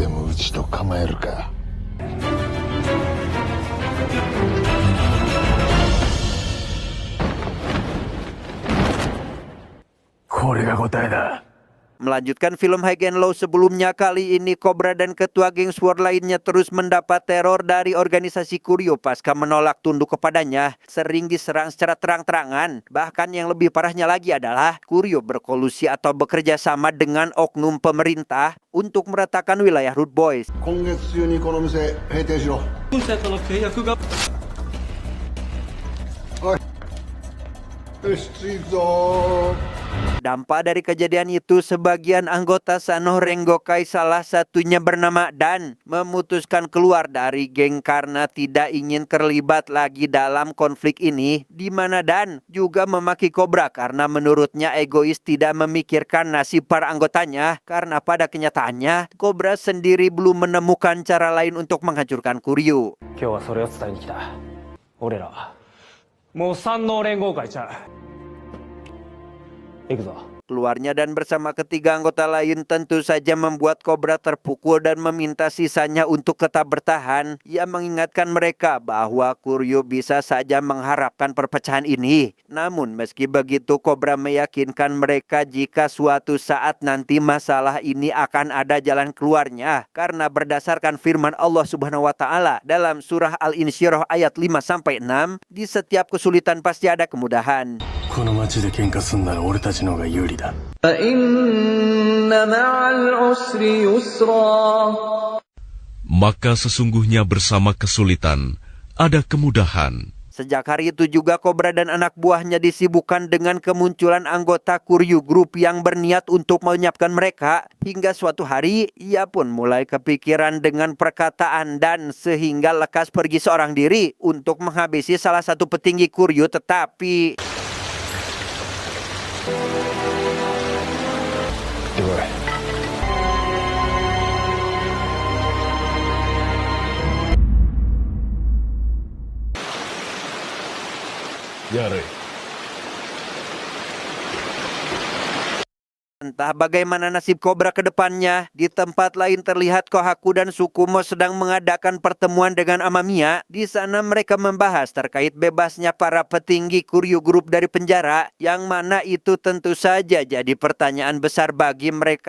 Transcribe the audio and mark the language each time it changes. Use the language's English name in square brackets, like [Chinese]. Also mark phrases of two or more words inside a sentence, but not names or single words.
[Japanese] 打ちと構えるか。これが答えだ。 [Indonesian] Melanjutkan film High and Low sebelumnya, kali ini Cobra dan ketua geng SWORD lainnya terus mendapat teror dari organisasi Kuryuo pasca menolak tunduk kepadanya. Sering diserang secara terang-terangan. Bahkan yang lebih parahnya lagi adalah Kuryuo berkolusi atau bekerja sama dengan oknum pemerintah untuk meratakan wilayah Root Boys. [Japanese] 今月中にこの店閉店しろ。本社との契約がおい。よし、次行くぞ。 [Indonesian] Dampak dari kejadian itu, sebagian anggota Sanoh Rengokai, salah satunya bernama Dan, memutuskan keluar dari geng karena tidak ingin terlibat lagi dalam konflik ini, di mana Dan juga memaki Cobra karena menurutnya egois tidak memikirkan nasib para anggotanya, karena pada kenyataannya Cobra sendiri belum menemukan cara lain untuk menghancurkan Kuryuo. [Japanese] 今日はそれを伝えに来た。俺らはもう三能連合会ちゃう。行くぞ。 [Indonesian] Keluarnya Dan bersama ketiga anggota lain tentu saja membuat Cobra terpukul dan meminta sisanya untuk tetap bertahan. Ia mengingatkan mereka bahwa Kuryuo bisa saja mengharapkan perpecahan ini. Namun meski begitu, Cobra meyakinkan mereka jika suatu saat nanti masalah ini akan ada jalan keluarnya. Karena berdasarkan firman Allah [Arabic] سبحانه وتعالى [Indonesian] dalam surah Al-Insyirah ayat 5-6, di setiap kesulitan pasti ada kemudahan. [Japanese] この街で喧嘩すんなら俺たちの方が有利だ。 [Indonesian] Maka sesungguhnya bersama kesulitan ada kemudahan. Sejak hari itu juga Cobra dan anak buahnya disibukkan dengan kemunculan anggota Kuryuo Group yang berniat untuk menyiapkan mereka. Hingga suatu hari ia pun mulai kepikiran dengan perkataan Dan sehingga lekas pergi seorang diri untuk menghabisi salah satu petinggi Kuryuo, tetapi [Japanese] 行ってこい。やれ。 [Indonesian] Entah bagaimana nasib Cobra ke depannya. Di tempat lain terlihat Kohaku dan Tsukumo sedang mengadakan pertemuan dengan Amamiya. Di sana mereka membahas terkait bebasnya para petinggi Kuryuo Group dari penjara, yang mana itu tentu saja jadi pertanyaan besar bagi mereka.